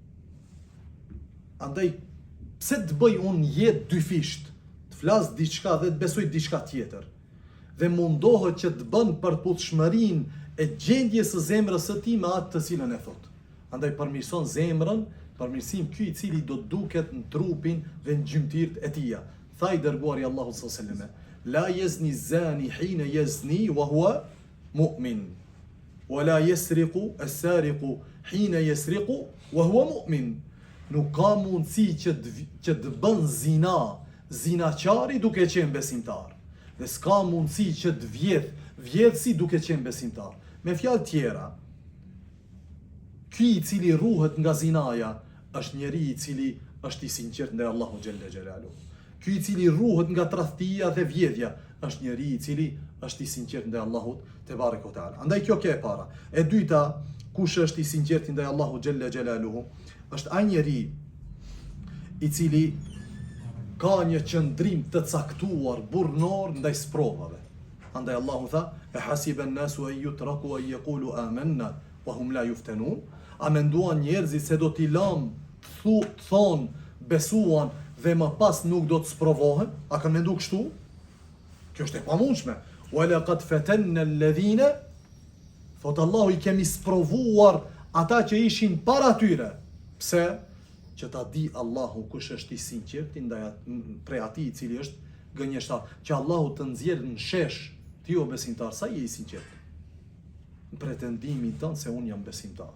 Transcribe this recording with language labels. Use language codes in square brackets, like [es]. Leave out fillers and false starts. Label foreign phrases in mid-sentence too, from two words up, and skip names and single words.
[sq] Andaj pse të bëj unë jetë dyfisht, të flas diçka dhe të besoj diçka tjetër, dhe mundohet që të bën përputhshmërinë e gjendjes së zemrës së tij me atë të cilën e thot. Andaj përmirëson zemrën, përmirësim ky i cili do të duket në trupin dhe në gjymtyrët e tij. Tha i dërguari Allahu [ar] صلى الله عليه وسلم لا يزني الزاني حين يزني وهو مؤمن ولا يسرق السارق حين يسرق وهو مؤمن." [sq] Nuk ka mundësi që të bën zinaqari duke qenë besimtar. Dhe s'ka mundësi që të vjedh vjedh si duke qenë besimtar. Me fjalë tjera, ky i cili ruhet nga zinaja është njeri i cili është i sinqert ndaj Allahu [ar] جل جلاله. [sq] Ky i cili ruhet nga tradhtia dhe vjedhja është njeri i cili është i sinqert ndaj Allahut [ar] تبارك وتعالى. [sq] Andaj kjo ke e para. E dyta, kush është i sinqert ndaj Allahut [ar] جل جلاله, [sq] është ai njeri i cili ka një qëndrim të caktuar burrnor ndaj sprovave. Andaj Allahu tha: [ar] "أحسب الناس أن يتركوا أن يقولوا آمنا وهم لا يفتنون." [sq] A menduan njerëzit se do t'i lëm thon besuan dhe më pas nuk do të sprovohen? A kanë menduar kështu? Kjo është e pamundshme. [ar] ولقد فتنا الذين, [sq] thot Allahu, i kemi sprovuar ata që ishin para tyre. Pse? Që ta di Allahu kush është i sinqert ndaj prej atij i cili është gënjeshtar, që Allahu të nxjerrë në shesh ti o besimtar sa je i sinqert në pretendimin tënd se unë jam besimtar.